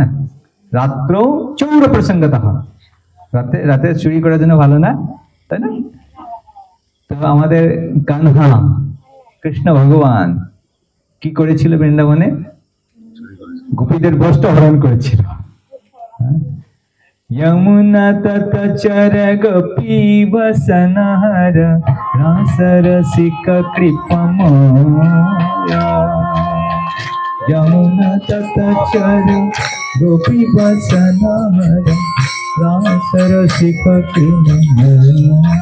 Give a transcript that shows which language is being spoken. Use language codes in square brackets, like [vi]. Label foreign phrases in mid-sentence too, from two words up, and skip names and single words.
[sa] রাত্র চৌর প্রসঙ্গতঃ, [bn] রাতে চুরি করার জন্য ভালো না, তাই না? তো আমাদের কানহা কৃষ্ণ ভগবান কি করেছিল বৃন্দাবনে? গোপীদের বস্ত্র হরণ করেছিল। [sa] यमुना तत चर गोपी वसनहर रासरसिक कृपमया। यमुना तत चर गोपी वसनहर रासरसिक कृपमया।